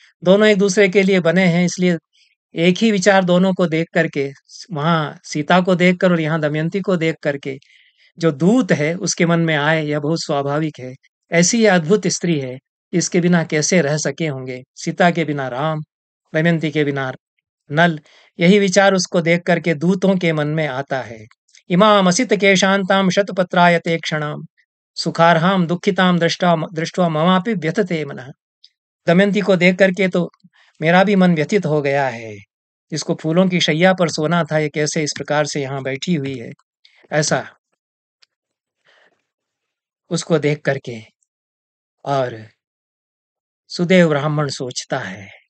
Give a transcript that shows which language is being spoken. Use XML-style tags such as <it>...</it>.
<hi>दोनों एक दूसरे के लिए बने हैं, इसलिए एक ही विचार दोनों को देख करके, वहां सीता को देखकर और यहाँ दमयंती को देख करके जो दूत है उसके मन में आए, यह बहुत स्वाभाविक है। ऐसी यह अद्भुत स्त्री है, इसके बिना कैसे रह सके होंगे, सीता के बिना राम, दमयंती के बिना नल, यही विचार उसको देख करके दूतों के मन में आता है।</hi> <sa>इमामसितकेशान्तां शतपत्रायते क्षणां सुखार्हां दुःखितां दृष्ट्वा ममापि व्यथते मनः।</sa> <hi>दमयंती को देख करके तो मेरा भी मन व्यथित हो गया है। जिसको फूलों की शैया पर सोना था, ये कैसे इस प्रकार से यहाँ बैठी हुई है, ऐसा उसको देख करके और सुदेव ब्राह्मण सोचता है।</hi>